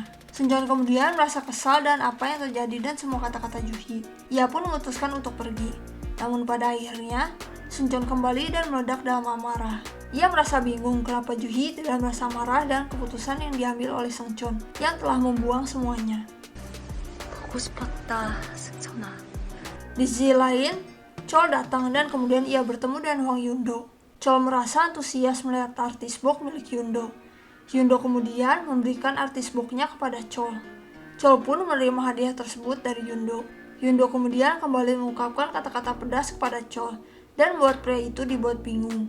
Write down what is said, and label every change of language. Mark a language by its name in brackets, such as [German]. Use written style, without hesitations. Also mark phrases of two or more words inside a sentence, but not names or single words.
[Indonesian] Seungcheon kemudian merasa kesal dan apa yang terjadi dan semua kata-kata Jui. Ia pun memutuskan untuk pergi. Namun pada akhirnya, Seungcheon kembali dan meledak dalam amarah. Ia merasa bingung kenapa Jui tidak merasa marah dan keputusan yang diambil oleh Seungcheon yang telah membuang semuanya. [Korean] 보고 싶었다, 승천아. [Indonesian] Di sisi lain, Chol datang dan kemudian ia bertemu dengan Hwang Yundo. Chol merasa antusias melihat artis box milik Yundo. Yundo kemudian memberikan artis boxnya kepada Chol. Chol pun menerima hadiah tersebut dari Yundo. Yundo kemudian kembali mengungkapkan kata-kata pedas kepada Chol dan membuat pria itu dibuat bingung.